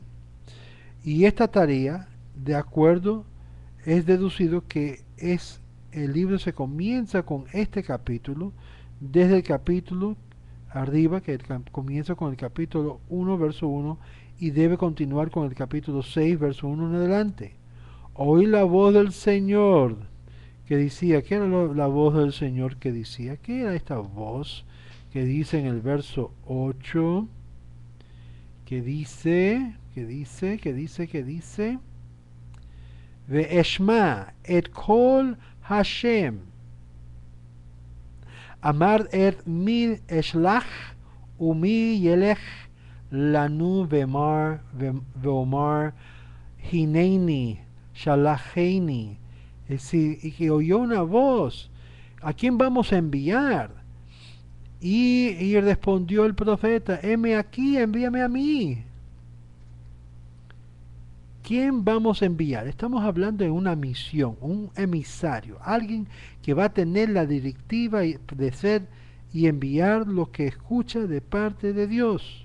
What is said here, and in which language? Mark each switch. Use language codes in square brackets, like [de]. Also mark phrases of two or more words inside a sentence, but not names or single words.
[es] Y esta tarea, de acuerdo, es deducido que el libro se comienza con este capítulo, desde el capítulo arriba, que comienza con el capítulo 1, verso 1, y debe continuar con el capítulo 6, verso 1 en adelante. Oí la voz del Señor que decía, ¿qué era la voz del Señor que decía? ¿Qué era esta voz que dice en el verso 8? Que dice, [he] ואשמע את קול השם אמר את מי אשלח ומי ילך לנו ואמר הנני שלחני. [es] Es decir, y que oyó una voz, ¿a quién vamos a enviar? Y respondió el profeta, heme aquí, envíame a mí. ¿Quién vamos a enviar? Estamos hablando de una misión, un emisario, alguien que va a tener la directiva de ser y enviar lo que escucha de parte de Dios.